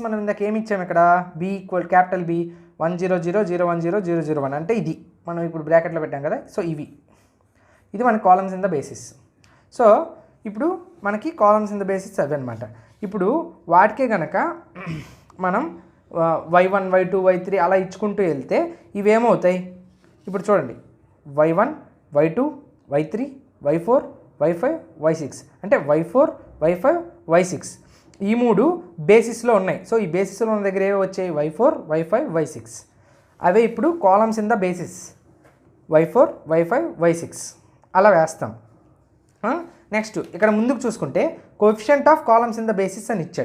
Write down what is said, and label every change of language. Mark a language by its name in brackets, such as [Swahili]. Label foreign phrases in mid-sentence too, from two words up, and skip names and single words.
[Telugu] మనం ఇందాక ఏమి ఇచ్చాము ఇక్కడ, [English] B equal capital B [Telugu] 100 010 001 అంటే ఇది మనం ఇప్పుడు బ్రాకెట్లో పెట్టాం కదా. [English] So [Telugu] ఇది మన [English] columns in the basis. [Telugu] సో ఇప్పుడు మనకి [English] columns in the basis [Telugu] అవి అనమాట. ఇప్పుడు వాటికే కనుక మనం y1 y2 y3 అలా ఇచ్చుకుంటూ వెళ్తే ఇవేమవుతాయి, ఇప్పుడు చూడండి y1 y2 y3 y4 y5 y6 అంటే y4 y5 y6 ఈ 3 బేసిస్లో ఉన్నాయి. సో ఈ బేసిస్లో ఉన్న దగ్గర ఏవో వచ్చాయి y4 y5 y6 అవే ఇప్పుడు [English] columns in the basis [Telugu] y4 y5 y6 అలా వేస్తాం. నెక్స్ట్ ఇక్కడ ముందుకు చూసుకుంటే [English] coefficient of columns in the basis [Telugu] అని ఇచ్చాడు.